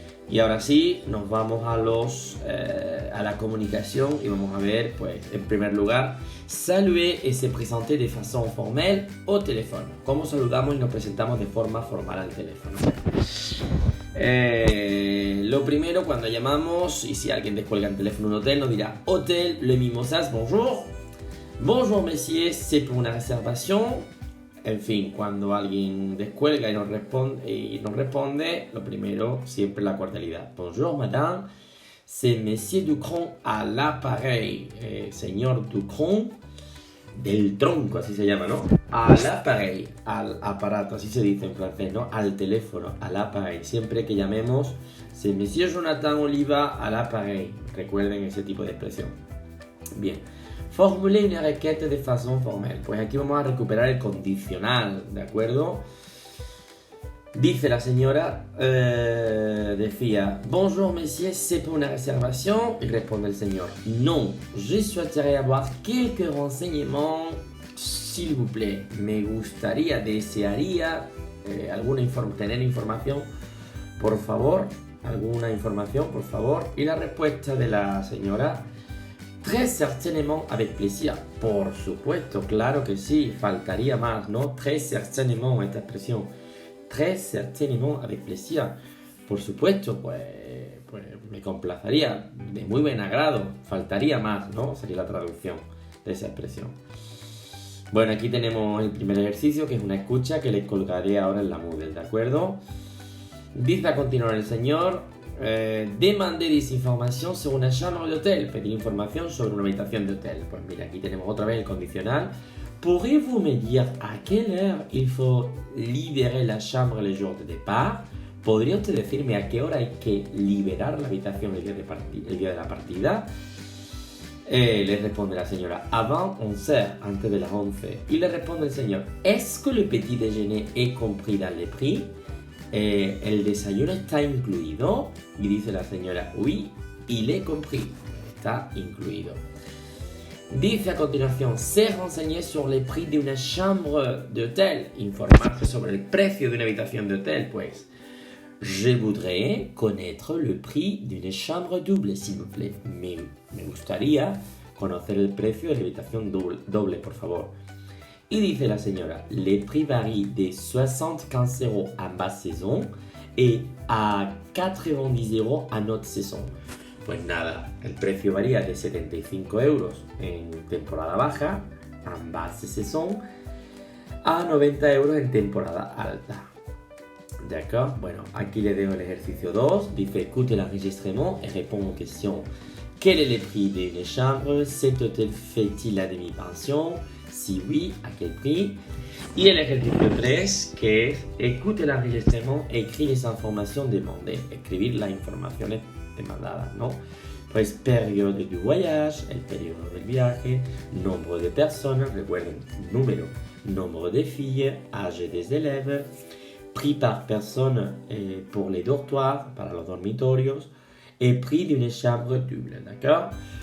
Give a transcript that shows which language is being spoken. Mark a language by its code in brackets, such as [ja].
[es] Y ahora sí, nos vamos a la comunicación y vamos a ver, pues, en primer lugar, [fr] saluer et se présenter de façon formelle au téléphone. [es] ¿Cómo saludamos y nos presentamos de forma formal al teléfono? Lo primero, cuando llamamos, y si alguien descuelga el teléfono en un hotel, nos dirá [fr] Hôtel Le Mimosas, bonjour. Bonjour, messieurs, c'est pour una réservation. [es] En fin, cuando alguien descuelga y nos responde, lo primero, siempre la cordialidad. [fr] Bonjour, madame, c'est Monsieur Ducron à l'appareil. [es] Señor Ducron, del tronco, así se llama, ¿no? [fr] À l'appareil, [es] al aparato, así se dice en francés, ¿no? Al teléfono, al appareil. Siempre que llamemos, [fr] c'est Monsieur Jonathan Oliva à l'appareil. [es] Recuerden ese tipo de expresión. Bien. [fr] Formuler una requête de façon formelle. [es] Pues aquí vamos a recuperar el condicional, ¿de acuerdo? Dice la señora, decía, [fr] bonjour monsieur, c'est pour una réservation. [es] Y responde el señor, [fr] non, je souhaiterais avoir quelques renseignements, s'il vous plaît. [es] Me gustaría, desearía tener información, por favor. Alguna información, por favor. Y la respuesta de la señora, [fr] très certainement avec plaisir. [es] Por supuesto, claro que sí, faltaría más, ¿no? [fr] Très certainement, [es] esta expresión. [fr] Très certainement avec plaisir. [es] Por supuesto, pues pues me complacería, de muy buen agrado, faltaría más, ¿no? Sería la traducción de esa expresión. Bueno, aquí tenemos el primer ejercicio, que es una escucha que le colgaré ahora en la Moodle, ¿de acuerdo? Dice a continuar el señor, [fr] demander des informations sur una chambre d'hôtel, [es] pedir información sobre una habitación de hotel. Pues mira, aquí tenemos otra vez el condicional. [fr] Pourriez-vous me dire à quelle heure il faut libérer la chambre le jour de départ? [es] ¿Podría usted decirme a qué hora hay que liberar la habitación el día de la partida? Le responde la señora, [fr] avant 11h, [es] antes de las 11. Y le responde el señor, [fr] ¿est-ce que le petit déjeuner est compris dans les prix? [es] ¿El desayuno está incluido? Y dice la señora, [fr] oui, il est compris. [es] Está incluido. Dice a continuación, [fr] se renseigner sur les prix de una chambre d'hôtel. [es] Informarse sobre el precio de una habitación de hotel, pues. [fr] Je voudrais connaître le prix d'une chambre double, s'il vous plaît. [es] Me gustaría conocer el precio de la habitación doble, por favor. [fr] Y dice la señora, les prix varient de 75 euros en basse saison et à 90 euros en haute saison. [es] Pues nada, el precio varía de 75 euros en temporada baja, [fr] en basse saison, [es] a 90 euros en temporada alta. D'accord? Bueno, aquí le dejo el ejercicio 2. [fr] Dice, écoute l'enregistrement et réponds aux questions. Quel est le prix d'une chambre? Cet hôtel fait-il la demi-pension? Si oui, à quel prix? [es] Y el ejercicio 3, que es, [fr] écoute l'enregistrement et écris les informations demandées. [es] Escribir las informaciones demandadas, ¿no? Pues periodo du voyage, el periodo del viaje, nombre de personas, recuerden, número, [fr] nombre de filles, âge des élèves, prix par personne pour les dortoirs, [es] para los dormitorios, [fr] et prix d'une chambre double, [es] ¿d'accord?